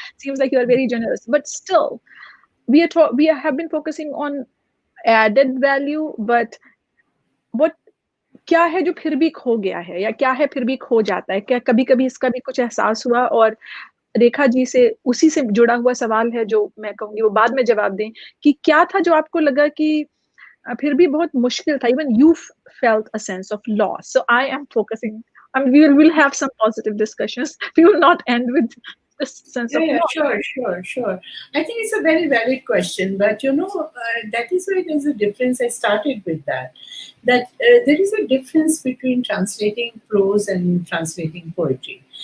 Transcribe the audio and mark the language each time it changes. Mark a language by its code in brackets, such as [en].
[en] Seems like you are very generous, but still, we have been focusing on added value, but what [hi] क्या है जो फिर भी खो गया है, या क्या है फिर भी खो जाता है? क्या कभी कभी इसका भी कुछ एहसास हुआ? और रेखा जी से उसी से जुड़ा हुआ सवाल है जो मैं कहूंगी वो बाद में जवाब दें, कि क्या था जो आपको लगा कि फिर भी बहुत मुश्किल था, [en] even you felt a sense of loss. So I am focusing, we'll have some positive discussions. We will not end with this sense of loss. Sure. I think it's a very valid question, but that is why there's a difference. I started with that there is a difference between translating prose and translating poetry.